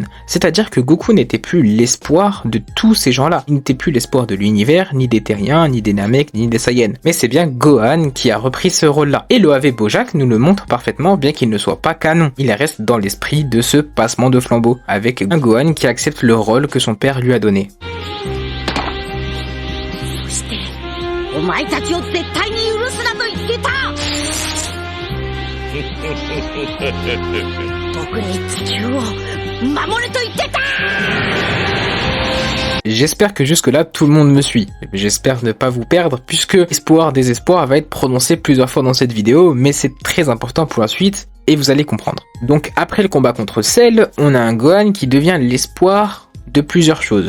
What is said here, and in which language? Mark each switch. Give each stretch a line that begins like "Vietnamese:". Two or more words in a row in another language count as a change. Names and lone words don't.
French: C'est-à-dire que Goku n'était plus l'espoir de tous ces gens-là. Il n'était plus l'espoir de l'univers, ni des Terriens, ni des Namek, ni des Saiyans. Mais c'est bien Gohan qui a repris ce rôle-là. Et l'OAV Bojack nous le montre parfaitement, bien qu'il ne soit pas canon. Il reste dans l'esprit de ce passement de flambeau, avec un Gohan qui accepte le rôle que son père lui a donné.
Japanese: お前たちを絶対に許すなと言ってた。僕に地球を守れと言ってた。
French: J'espère que jusque-là, tout le monde me suit. J'espère ne pas vous perdre, puisque espoir, désespoir va être prononcé plusieurs fois dans cette vidéo, mais c'est très important pour la suite, et vous allez comprendre. Donc après le combat contre Cell, on a un Gohan qui devient l'espoir de plusieurs choses.